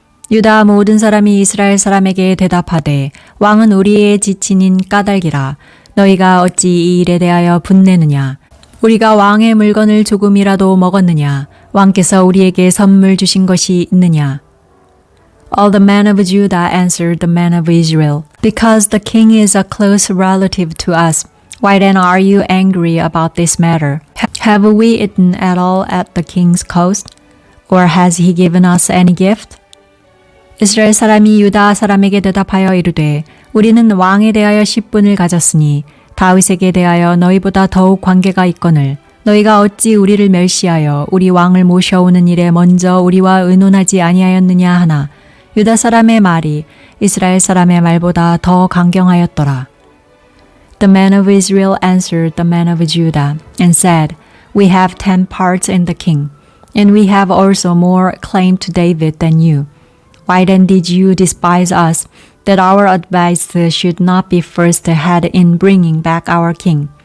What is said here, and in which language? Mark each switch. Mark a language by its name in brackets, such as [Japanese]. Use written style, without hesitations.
[Korean] 유다 모든 사람이 이스라엘 사람에게 대답하되 왕은 우리의 지친인 까닭이라 너희가 어찌 이 일에 대하여 분내느냐 우리가 왕의 물건을 조금이라도 먹었느냐 왕께서 우리에게 선물 주신 것이 있느냐 [English] All the men of Judah answered the men of Israel, Because the king is a close relative to us, why then are you angry about this matter? Have we eaten at all at the king's cost? Or has he given us any gift? [Korean] 이스라엘 사람이 유다 사람에게 대답하여 이르되 우리는 왕에 대하여 10분을 가졌으니 다윗에게 대하여 너희보다 더욱 관계가 있거늘 너희가 어찌 우리를 멸시하여 우리 왕을 모셔오는 일에 먼저 우리와 의논하지 아니하였느냐 하나 유다 사람의 말이 이스라엘 사람의 말보다 더 강경하였더라. [English] The men of Israel answered the men of Judah and said, We have 10 parts in the king, and we have also more claim to David than you. Why then did you despise us, that our advice should not be first had in bringing back our king?